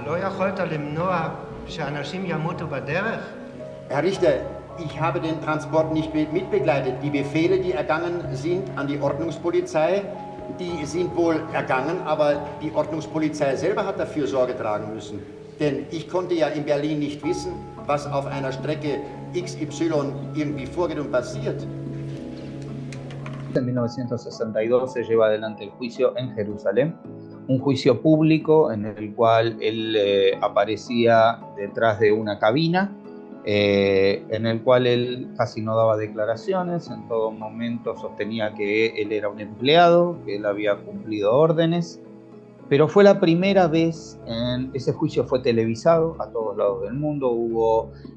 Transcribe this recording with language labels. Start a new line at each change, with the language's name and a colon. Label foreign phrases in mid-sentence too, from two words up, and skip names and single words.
German: Herr Richter, ich habe den Transport nicht mitbegleitet. Die Befehle, die ergangen sind an die Ordnungspolizei, die sind wohl ergangen, aber die Ordnungspolizei selber hat dafür Sorge tragen müssen. Denn ich konnte ja in Berlin nicht wissen, was auf einer Strecke XY irgendwie vorgeht und passiert.
Spanish: En 1962 se lleva adelante el juicio en Jerusalén, un juicio público en el cual él aparecía detrás de una cabina, en el cual él casi no daba declaraciones, en todo momento sostenía que él era un empleado, que él había cumplido órdenes, pero fue la primera vez, ese juicio fue televisado a todos lados del mundo, hubo